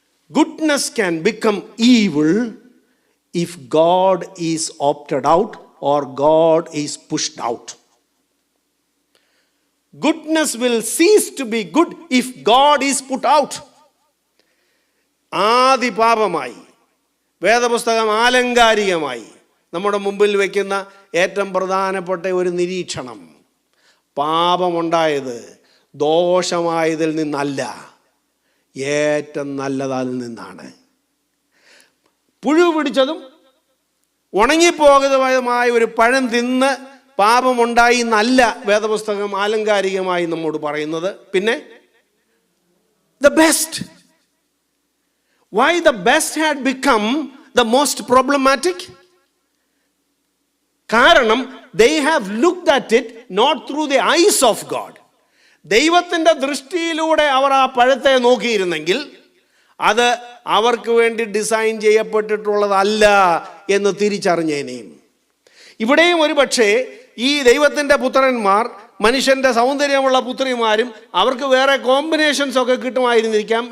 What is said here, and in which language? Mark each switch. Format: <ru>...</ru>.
<en>Goodness can become evil if God is opted out or God is pushed out. Goodness will cease to be good if God is put out.</en> <ml>ആദി പാപമായി വേദപുസ്തകം ആലങ്കാരികമായി നമ്മുടെ മുമ്പിൽ വയ്ക്കുന്ന ഏറ്റവും പ്രധാനപ്പെട്ട ഒരു നിരീക്ഷണം, പാപമുണ്ടായത് ദോഷമായതിൽ നിന്നല്ല, ഏറ്റവും നല്ലതിൽ നിന്നാണ്. പുഴു പിടിച്ചതും ഉണങ്ങിപ്പോകുന്നതുമായ ഒരു പഴം തിന്ന് പാപമുണ്ടായി എന്നല്ല വേദപുസ്തകം ആലങ്കാരികമായി നമ്മോട് പറയുന്നത്.</ml> <en>പിന്നെ the best. Why the best had become the most problematic?</en> <ml>കാരണം</ml> <en>they have looked at it not through the eyes of God.</en> <ml>ദൈവത്തിൻ്റെ ദൃഷ്ടിയിലൂടെ അവർ ആ പഴത്തെ നോക്കിയിരുന്നെങ്കിൽ അത് അവർക്ക് വേണ്ടി ഡിസൈൻ ചെയ്യപ്പെട്ടിട്ടുള്ളതല്ല എന്ന് തിരിച്ചറിഞ്ഞേനെയും. ഇവിടെയും ഒരു പക്ഷേ ഈ ദൈവത്തിൻ്റെ പുത്രന്മാർ, മനുഷ്യൻ്റെ സൗന്ദര്യമുള്ള പുത്രിമാരും, അവർക്ക് വേറെ കോമ്പിനേഷൻസ് ഒക്കെ കിട്ടുമായിരുന്നിരിക്കാം.</ml>